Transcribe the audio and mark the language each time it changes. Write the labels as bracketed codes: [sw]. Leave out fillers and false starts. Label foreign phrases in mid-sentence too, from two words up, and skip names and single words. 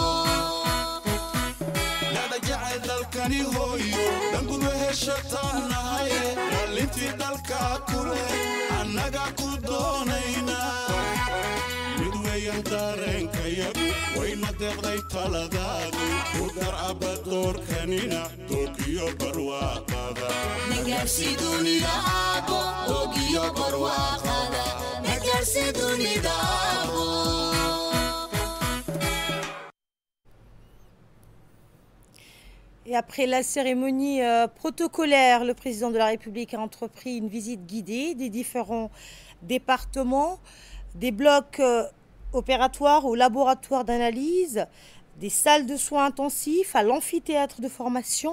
[so] dalkani hooyo dhangun weheshataanahaye dhalintii dalka kule annaga ku doonayna mid weeyaan dareenkayagu wayna deeqday taladaadu ku garcaba doorkanina doogiyo barwaaqada nagaarsi dunida abo doogiyo barwaaqada nagaarsi dunida abo. [fr] Et après la cérémonie protocolaire, le président de la République a entrepris une visite guidée des différents départements, des blocs opératoires au laboratoire d'analyse, des salles de soins intensifs à l'amphithéâtre de formation.